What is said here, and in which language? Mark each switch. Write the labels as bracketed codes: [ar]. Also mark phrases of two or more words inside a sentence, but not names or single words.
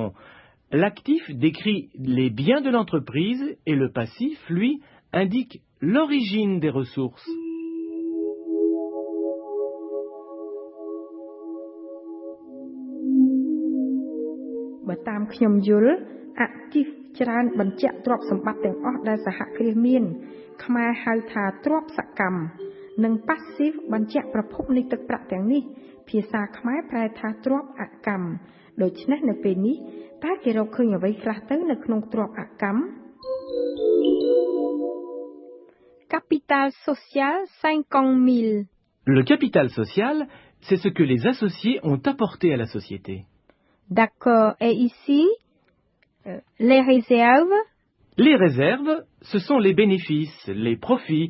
[fr] L'actif décrit les biens de l'entreprise et le passif, lui, indique l'origine des ressources. [km] Actif ច្រើនបញ្ជាក់ទ្រព្យសម្បត្តិទាំងអស់ដែលសហគ្រាសមានខ្មែរ ហៅថាទ្រព្យសកម្មនិង passive បញ្ជាក់ប្រភពនៃទឹកប្រាក់ទាំងនេះភាសាខ្មែរប្រែថាទ្រព្យអកម្មដូច្នេះនៅពេលនេះតើគេរកឃើញអ្វីខ្លះទៅនៅក្នុងទ្រព្យអកម្ម [fr] Capital social [km] 50 000. [fr] Le capital social, c'est ce que les associés ont apporté à la société. D'accord. Et ici, les réserves? Les réserves, ce sont les bénéfices, les profits.